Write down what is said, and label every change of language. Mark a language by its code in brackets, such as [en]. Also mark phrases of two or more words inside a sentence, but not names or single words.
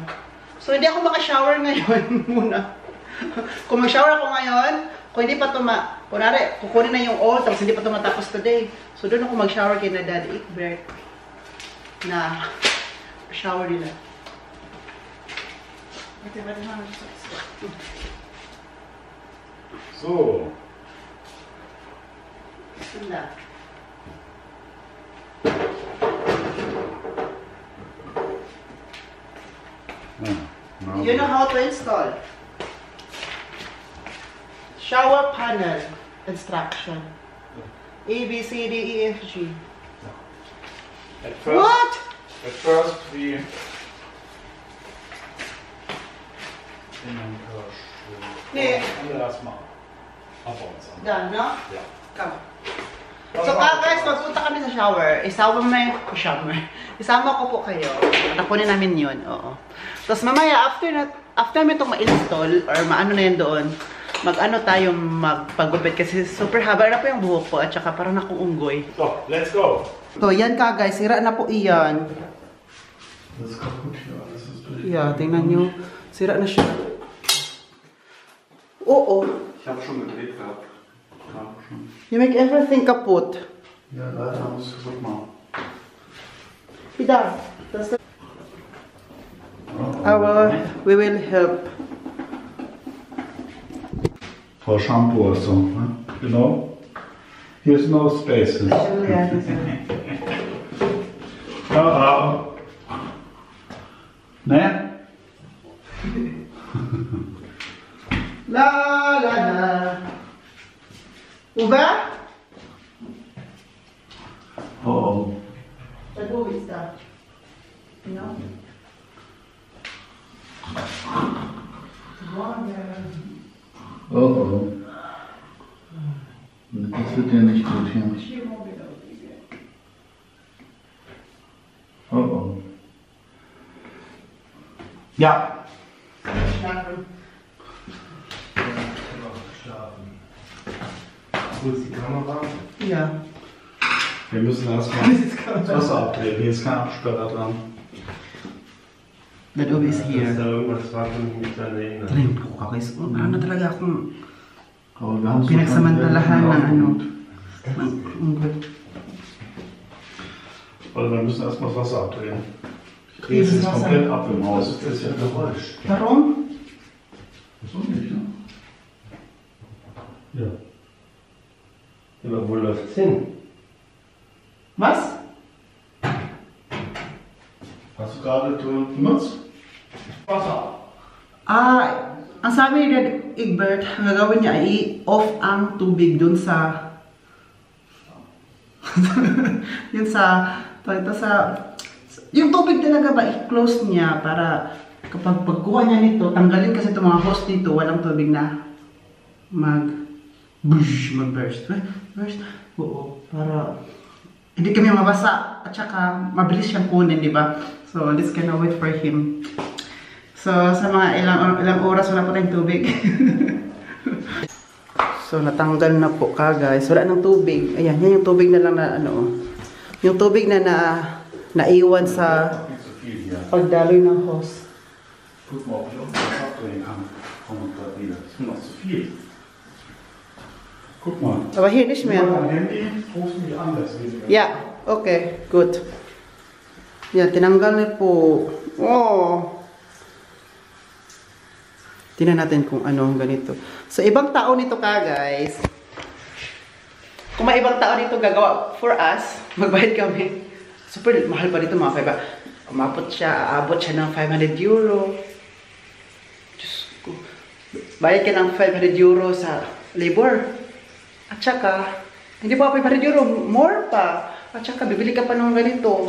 [tl] So hindi ako maka-shower ngayon muna. Kung mag-shower ako ngayon, kung hindi pa kunwari, kukunin na yung old, tapos hindi pa matapos today. So doon ako mag-shower kay na Dad Egbert na shower nila. So. Ganda. [en] You know how to install? Shower panel instruction. A, B, C, D, E, F, G. At first, What? At first we [de] Nee. Lass mal. Abbauen. [en] Done, no? [de] Ja. [en] Come. [tl] So guys, magpunta kami sa shower. Isama ko po kayo. Tapunin namin yun. Oo. Tapos mamaya, after namin itong ma-install, or maano na yun doon, mag-ano tayo magpagupit kasi super haba na po yung buhok ko at saka parang akong unggoy. [en] So, let's go. So, [tl] yan ka guys. Sira na po iyan. [de] Das ist kaputt hier alles. Das ist billig. [en] Yeah, [tl] tingnan nyo. Sira na siya. Oo. [de] Ich habe schon gedreht gehabt. Kam schon. [en] You make everything kaputt. [de] Ja, leider muss ich kaputt machen. [en] Ida, we will help. [de] Frau Shampoo ist so, ne? Genau. Hier ist [en] no space. [de] Ne? La la la. Uba? Oh. [en] But who is that? You know? Oh. [de] Das wird ja nicht gut hier. Oh. Ja. Wo ist die Kamera? Ja. Wir müssen erstmal das Wasser abdrehen. Hier ist kein Absperrer dran. [en] That Ubi is [de] Dass [en] here. [de] da irgendwas war, kann ich mich nicht daran erinnern. [tl] Talim po ka guys. Parang na talaga akong [de] Aber wir haben es [tl] pinagsamantalahan ng ano. [de] wahrscheinlich Also wir müssen erstmal das Wasser abdrehen. Ich drehe es Dieses jetzt Wasser? komplett ab im Haus. Das ist ja ein Geräusch. Warum? So nicht, ne? Ja. Aber wo läuft's hin? Was? Hast du gerade benutzt? Wasser. [tl] Ang sabi ni Dad Egbert, ang gagawin niya ay i-off ang tubig dun sa yun sa yung tubig talaga ba i-close niya para kapag pagkuha niya nito, tanggalin kasi itong mga hose dito, walang tubig na mag-burst. [en] Burst? [tl] Oo, para hindi kami mabasa at saka mabilis siyang kunin, di ba? [en] So, let's gonna wait for him. [tl] So, sa mga ilang oras wala pa tayong tubig. So, natanggal na po ka guys. Wala nang tubig. Ayan, yan yung tubig na lang na ano. Yung tubig na naiwan sa [de] Nicht so viel hier. [tl] pagdaloy ng hose. [de] Guck mal, ob ich auch was abdrehen kann. Komm mal gerade wieder. Das ist mir noch zu viel. Guck mal. Aber hier nicht mehr. Am Handy rufst du mich an, das ist weniger. [en] Yeah, okay, good. [tl] Yan, tinanggal na po. Oh! Tingnan natin kung ano ganito. So, ibang tao nito ka, guys. Kung may ibang tao nito gagawa [en] for us, [tl] magbayad kami. Super mahal pa dito mga 5. Aabot siya ng 500 euro. Diyos ko. Bayad ka ng 500 euro sa labor. At saka, hindi pa 500 euro, more pa. At saka, bibili ka pa ng ganito.